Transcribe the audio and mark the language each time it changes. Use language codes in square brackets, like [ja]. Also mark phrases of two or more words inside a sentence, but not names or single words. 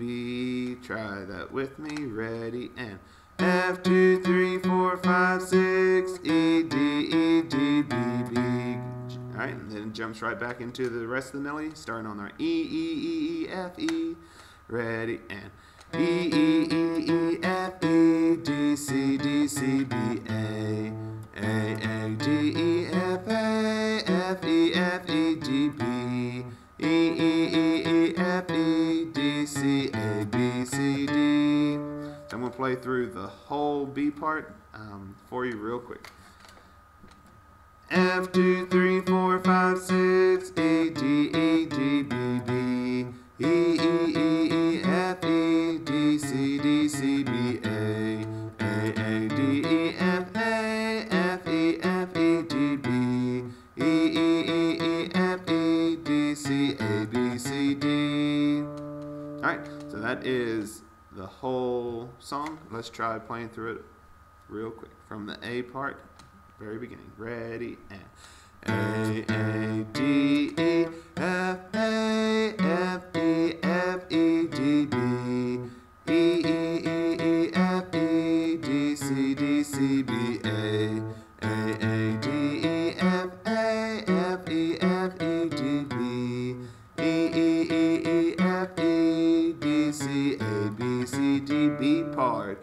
[en] Try that with me. Ready, and F 2 3 4 5 6 E D B B. All right, and then it jumps right back into the rest of the melody, starting on our E F E. Ready and E F E D C B A D E F A F E G B E F E D C A B C D. So I'm going to play through the whole B part for you real quick. F 2 3 4 5 6 E D B B E F E D C B A D E F A F E G B E F E D C A B C D. All right, so that is the whole song. Let's try playing through it real quick from the A part. Very beginning. Ready and A D E F A F E D B E F E D C B A D E F A F E D B E F E D C A B C D B part.